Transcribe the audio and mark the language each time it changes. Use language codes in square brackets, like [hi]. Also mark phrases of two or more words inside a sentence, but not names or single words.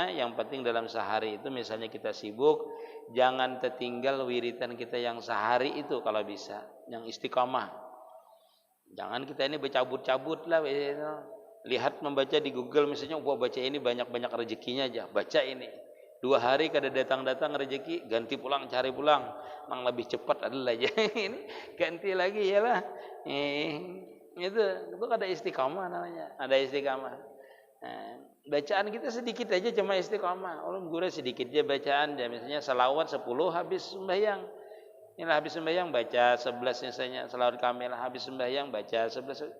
[id] Yang penting dalam sehari itu misalnya kita sibuk, jangan tertinggal wiritan kita yang sehari itu kalau bisa, yang istiqomah. Jangan kita ini bercabut-cabut lah. Lihat membaca di Google misalnya, wah baca ini banyak-banyak rezekinya aja, baca ini. [bjn] 2 hari kada datang-datang rezeki, ganti pulang, cari pulang, mang lebih cepat adalah aja. [id] Ini ganti lagi ya lah. Itu ada istiqamah namanya, ada istiqamah. Bacaan kita sedikit aja cuma istiqamah. Ulun guru sedikit aja bacaan dia, misalnya salawat 10 habis sembahyang. Inilah habis sembahyang baca 11 misalnya, salawat kamilah habis sembahyang baca 11.